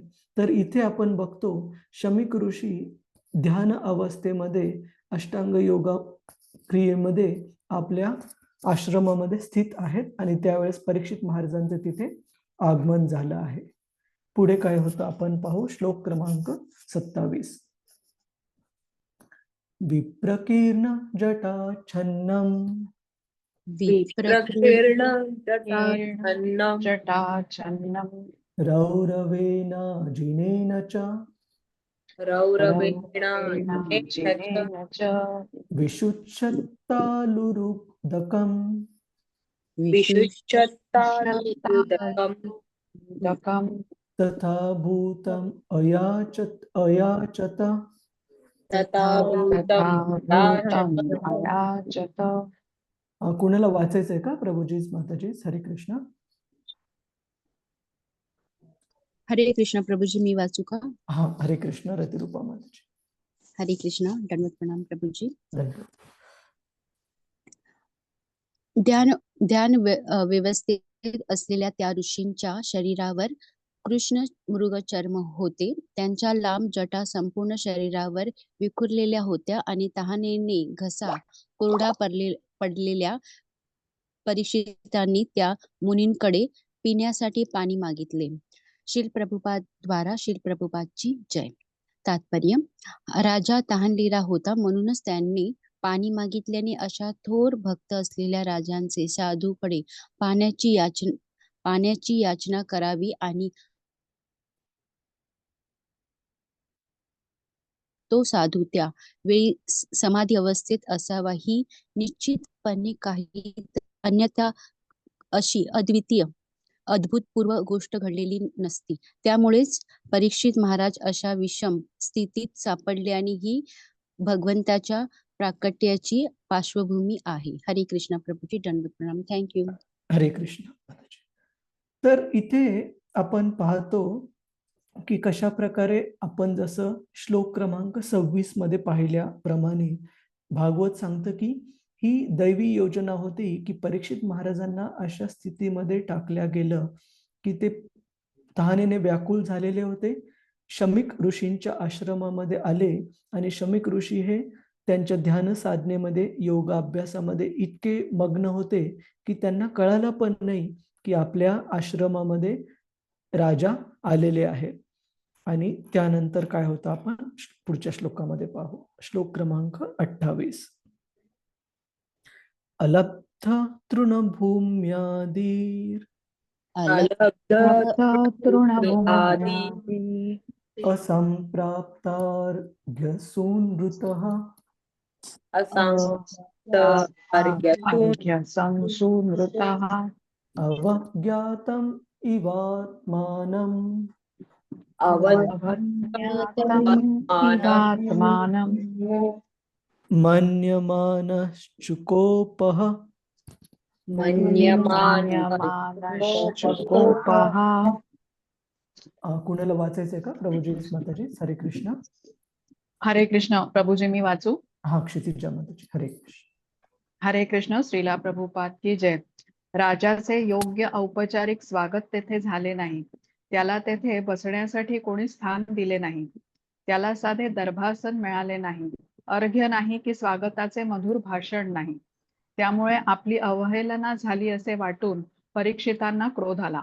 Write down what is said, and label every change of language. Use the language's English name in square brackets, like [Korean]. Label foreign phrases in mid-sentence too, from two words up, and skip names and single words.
[Marathi] तर इथे आपण बघतो शमीक ऋषी ध्यान अवस्थेमध्ये अष्टांग योगा क्रियेमध्ये आपल्या आश्रमामध्ये स्थित आहेत आणि त्यावेळेस परीक्षित महाराजांचं तिथे आगमन झालं आहे. पुढे काय होतं आपण पाहू. श्लोक क्रमांक 27. [Sanskrit] विप्रकीर्ण जटाच्छन्नं विप्रकीर्ण जटाच्छन्नं जटाच्छन्नं रौरवेण जिनेन च रौरवेण जिनेन च विशुच्छत्तालुरुदकम् विशुश्चत्तानुदकम् दकं तथा भूतम् अयाचत. तथा भूतं भूतं अयाचत. [Marathi] कुणाला वाचायचंय का प्रभुजी माताजी? हरे कृष्ण. हरे कृष्ण प्रभुजी, मी वाचू का? हा, हरे कृष्ण रतिरूपा माताजी. हरे कृष्ण, दंडवत प्रणाम प्रभुजी. धन्यवाद. ध्यान व्यवस्थेत असलेल्या त्या ऋषींच्या शरीरावर कृष्ण मृग चर्म होते. त्यांच्या लांब जटा संपूर्ण शरीरावर विखुरलेल्या होत्या आणि तहानेने घसा कोरडा पडलेल्या परीक्षितांनी त्या मुनींकडे पिण्यासाठी पाणी मागितले. श्रील प्रभुपाद द्वारा श्रील प्रभुपादची जय. तात्पर्य: राजा तहानलेला होता, म्हणूनच त्यांनी पाणी मागितल्याने अशा थोर भक्त असलेल्या राजांचे साधूकडे पाण्याची याचना करावी आणि तो साधू त्या वेळी समाधी अवस्थेत असावा ही निश्चितपणे काही अन्यथा अशी अद्भुतपूर्व गोष्ट घडलेली नसती. त्यामुळेच परीक्षित महाराज अशा विषम स्थितीत सापडले आणि ही भगवंताच्या प्राकट्याची पार्श्वभूमी आहे. हरे कृष्ण प्रभुजी, दंडवत प्रणाम. [English] thank you. [Marathi] हरे कृष्ण माताजी. तर इथे आपण पाहतो की कशा प्रकारे आपण जसं श्लोक क्रमांक 26 मध्ये पाहिल्याप्रमाणे भागवत सांगतं की ही दैवी योजना होती की परीक्षित महाराजांना अशा स्थितीमध्ये टाकल्या गेलं की ते तहानेने व्याकुळ झालेले होते. शमीक ऋषींच्या आश्रमामध्ये आले आणि शमीक ऋषी हे त्यांच्या ध्यान साधनेमध्ये योगाभ्यासामध्ये इतके मग्न होते की त्यांना कळालं पण नाही की आपल्या आश्रमामध्ये राजा आलेले आहेत. आणि त्यानंतर काय होतं आपण पुढच्या श्लोकामध्ये पाहू. श्लोक क्रमांक 28. [Sanskrit] अलब्ध तृणभूम्यादीर तृणभूम्यादि असंप्राप्तार्घ्यसूनृतः संसूनृतः अवज्ञातम् इवात्मानम् इवात्मानं मन्यमानश्चुकोपः मन्यमानश्चकोपः [Marathi] कुणाला वाचायचंय का प्रभूजी माताजी? हरे कृष्ण. हरे कृष्ण. प्रभूजी मी वाचू? हा, क्षितिजा माताजी. हरे कृष्ण. हरे कृष्ण. श्रीला प्रभुपाद की जय. राजाचे योग्य औपचारिक स्वागत तेथे झाले नाही. त्याला तेथे बसण्यासाठी कोणी स्थान दिले नाही. त्याला साधे दर्भासन मिळाले नाही. अर्घ्य नाही की स्वागताचे मधुर भाषण नाही. त्यामुळे आपली अवहेलना झाली असे वाटून परीक्षितांना क्रोध आला.